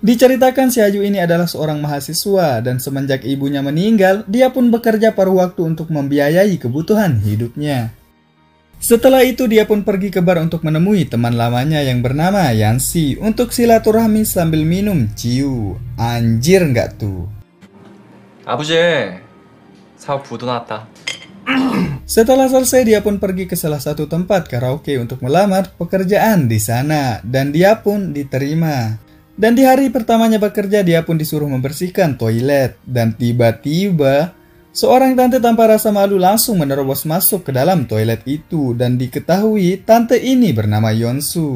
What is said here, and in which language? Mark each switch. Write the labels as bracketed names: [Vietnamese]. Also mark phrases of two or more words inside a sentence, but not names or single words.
[Indonesian] Diceritakan Siayu ini adalah seorang mahasiswa dan semenjak ibunya meninggal, dia pun bekerja paruh waktu untuk membiayai kebutuhan hidupnya. Setelah itu dia pun pergi ke bar untuk menemui teman lamanya yang bernama Yansi untuk silaturahmi sambil minum ciu. Anjir nggak tuh? [Korean] 아버지, 사업 부도 났다. [Indonesian] Setelah selesai dia pun pergi ke salah satu tempat karaoke untuk melamar pekerjaan di sana dan dia pun diterima. Dan di hari pertamanya bekerja dia pun disuruh membersihkan toilet dan tiba-tiba seorang tante tanpa rasa malu langsung menerobos masuk ke dalam toilet itu dan diketahui tante ini bernama Yonsu.